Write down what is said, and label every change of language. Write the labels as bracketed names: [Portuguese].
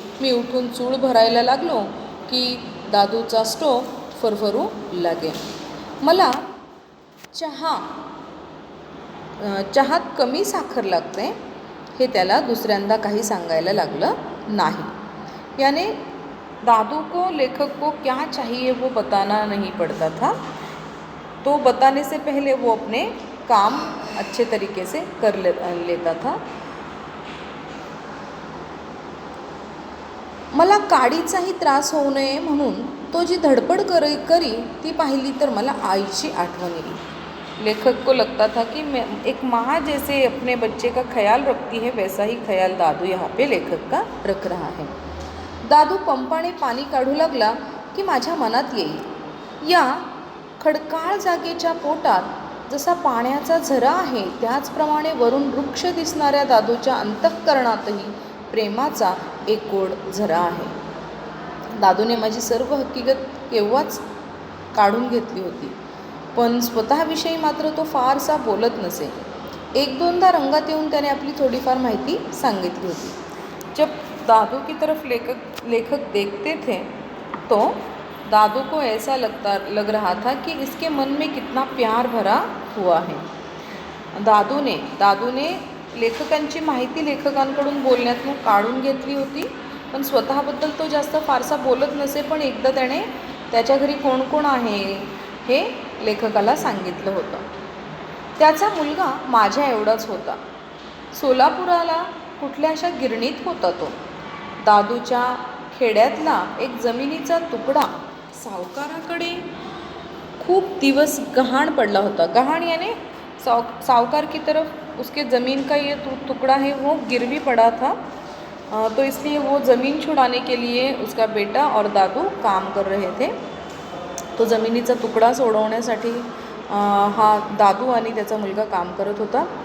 [Marathi] मी उठून चूळ भरायला लागलो की दादूचा स्टोव फरफरू लागे. मला चहात कमी साखर लागते हे त्याला दुसऱ्यांदा काही सांगायला लागलं नाही. [Hindi] याने दादू को लेखक को क्या चाहिए वो बताना नहीं पड़ता था. तो बताने से पहले वो अपने काम अच्छे तरीके से कर लेता था. [Marathi] मला काडीचाही त्रास होऊ नये म्हणून तो जी धडपड करी ती पाहिली तर मला आईची आठवण येईल. [Hindi] लेखक को लगता था कि एक माँ जैसे अपने बच्चे का ख्याल रखती है, वैसा ही ख्याल दादू यहाँ पे लेखक का रख रहा है. [Marathi] दादू पंपाने पाणी काढू लागला की माझ्या मनात येईल, या खडकाळ जागेच्या पोटात जसा पाण्याचा झरा आहे त्याचप्रमाणे वरून वृक्ष दिसणाऱ्या दादूच्या अंतःकरणातही प्रेमाचा एक गोड झरा आहे. दादूने माझी सर्व हकीकत केव्हाच काढून घेतली होती, पण स्वतःविषयी मात्र तो फारसा बोलत नसे. 1-2दा रंगात येऊन त्याने आपली थोडीफार माहिती सांगितली होती. [Hindi] जब दादू की तरफ लेखक देखते थे तो दादू को ऐसा लग रहा था कि इसके मन में कितना प्यार भरा हुआ है. [Marathi] दादूने लेखकांची माहिती लेखकांकडून बोलण्यातून काढून घेतली होती, पण स्वतःबद्दल तो जास्त फारसा बोलत नसे. पण एकदा त्याने त्याच्या घरी कोण कोण आहे हे लेखकाला सांगितलं होतं. त्याचा मुलगा माझ्या एवढाच होता. सोलापुराला कुठल्याशा गिरणीत होता तो. दादूच्या खेड्यातला एक जमिनीचा तुकडा सावकाराकडे खूप दिवस गहाण पडला होता. [Hindi] गहाण याने सावकार की तरफ उसके ज़मीन का ये टुकड़ा है वो गिरवी पड़ा था. तो इसलिए वो ज़मीन छुड़ाने के लिए उसका बेटा और दादू काम कर रहे थे. [Marathi] तो जमिनीचा तुकडा सोडवण्यासाठी हा दादू आणि त्याचा मुलगा काम करत होता.